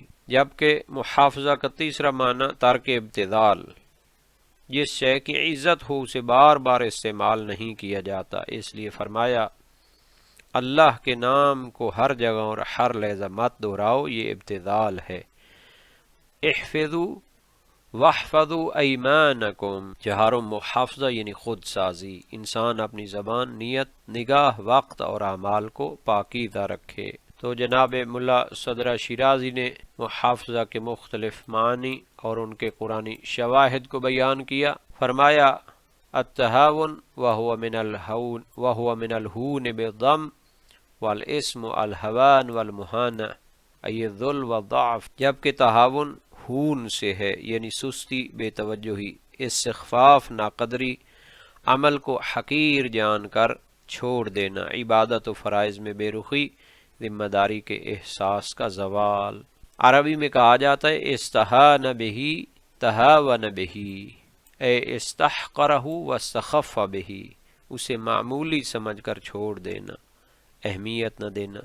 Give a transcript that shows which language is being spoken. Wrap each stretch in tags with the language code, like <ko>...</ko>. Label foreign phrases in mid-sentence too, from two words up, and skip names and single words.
<ur>جبکہ محافظہ کا تیسرا معنی ترک ابتذال، جس شے کی عزت ہو اسے بار بار استعمال نہیں کیا جاتا، اس لیے فرمایا اللہ کے نام کو ہر جگہ اور ہر لحظہ مت دہراؤ، یہ ابتذال ہے۔</ur> <ar>احفظوا واحفظوا ایمانکم،</ar> <ur>جہار و محافظہ یعنی خود سازی، انسان اپنی زبان، نیت، نگاہ، وقت اور اعمال کو پاکیزہ رکھے۔ تو جناب ملا صدرہ شیرازی نے محافظہ کے مختلف معنی اور ان کے قرآنی شواہد کو بیان کیا۔</ur> <ar>فرمایا التہاون وہو من الہون بالضم والاسم الہوان والمہانہ ای الذل والضعف،</ar> <ur>جبکہ تہاون ہون سے ہے یعنی سستی، بے توجہی، استخفاف، ناقدری، عمل کو حقیر جان کر چھوڑ دینا، عبادت و فرائض میں بے رخی، ذمہ داری کے احساس کا زوال۔ عربی میں کہا جاتا ہے</ur> <ar>استہان بہی تہاون بہی، اے استحقرہ واستخف بہی،</ar> <ur>اسے معمولی سمجھ کر چھوڑ دینا، اہمیت نہ دینا۔</ur>